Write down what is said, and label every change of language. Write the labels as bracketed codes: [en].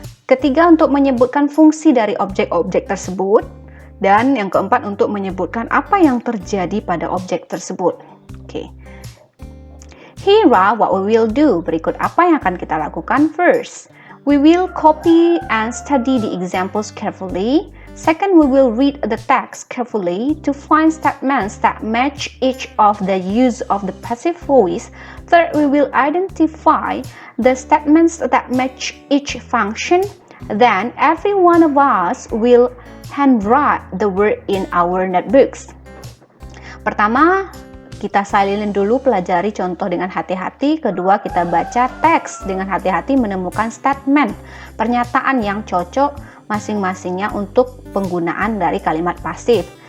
[id] Ketiga, untuk menyebutkan fungsi dari objek-objek tersebut. Dan yang keempat, untuk menyebutkan apa yang terjadi pada objek tersebut. Oke. [en] Here are what we will do. [id] Berikut apa yang akan kita lakukan. [en] First, we will copy and study the examples carefully. Second, we will read the text carefully to find statements that match each of the use of the passive voice. Third, we will identify the statements that match each function. Then, every one of us will handwrite the word in our notebooks. [id] Pertama, kita silent dulu, pelajari contoh dengan hati-hati. Kedua, kita baca teks dengan hati-hati, menemukan statement, pernyataan yang cocok masing-masingnya untuk penggunaan dari kalimat pasif.